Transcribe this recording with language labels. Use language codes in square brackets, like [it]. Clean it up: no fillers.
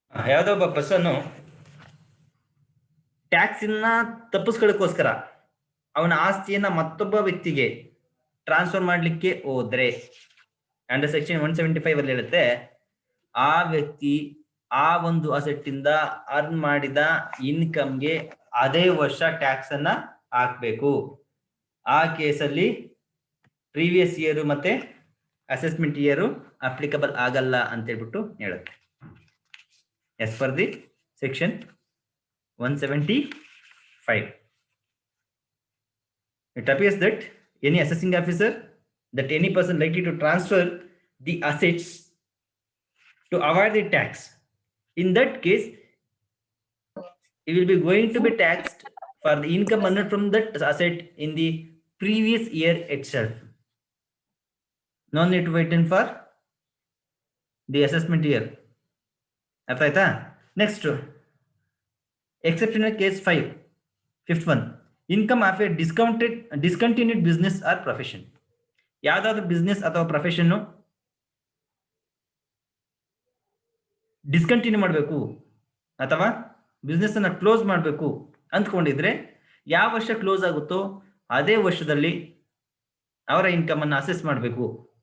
[kn] ಯಾವುದೋ ಒಬ್ಬ person tax ಇನ್ನ ತಪ್ಪಿಸ್ಕೊಳ್ಳೋಕ್ಕೋಸ್ಕರ ಅವನ ಆಸ್ತಿಯನ್ನ ಮತ್ತೊಬ್ಬ ವ್ಯಕ್ತಿಗೆ ಟ್ರಾನ್ಸ್ಫರ್ ಮಾಡ್ಲಿಕ್ಕೆ ಹೋದ್ರೆ ಅಂಡರ್ ಸೆಕ್ಷನ್ 175 ಅಲ್ಲಿ ಹೇಳುತ್ತೆ, ಆ ವ್ಯಕ್ತಿ ಆ ಒಂದು ಅಸೆಟ್ ಇಂದ ಅರ್ನ್ ಮಾಡಿದ ಇನ್ಕಮ್ಗೆ ಅದೇ ವರ್ಷ ಟ್ಯಾಕ್ಸ್ ಅನ್ನ ಹಾಕ್ಬೇಕು. ಆ ಕೇಸಲ್ಲಿ ಪ್ರೀವಿಯಸ್ ಇಯರ್ ಮತ್ತೆ ಅಸೆಸ್ಮೆಂಟ್ ಇಯರ್ ಅಪ್ಲಿಕಬಲ್ ಆಗಲ್ಲ ಅಂತ ಹೇಳ್ಬಿಟ್ಟು ಹೇಳುತ್ತೆ. [en] As per the section 175, it appears that any assessing officer, that any person likely to transfer the assets to avoid the tax, in that case he will be going to be taxed for the income earned from that asset in the previous year itself. No need to wait for the assessment year. [kn] ಅರ್ಥ ಆಯ್ತಾ? [en] Next exceptional case 5, fifth one, income of a discontinued business or profession. [kn] ಯಾವ್ದಾದ್ರು business ಅಥವಾ profession discontinue ಮಾಡಬೇಕು ಅಥವಾ business ಅನ್ನ close ಮಾಡಬೇಕು ಅಂದ್ಕೊಂಡಿದ್ರೆ ಯಾವ ವರ್ಷ ಕ್ಲೋಸ್ ಆಗುತ್ತೋ ಅದೇ ವರ್ಷದಲ್ಲಿ ಅವರ ಇನ್ಕಮ್ ಅನ್ನ ಅಸೆಸ್ ಮಾಡಬೇಕು.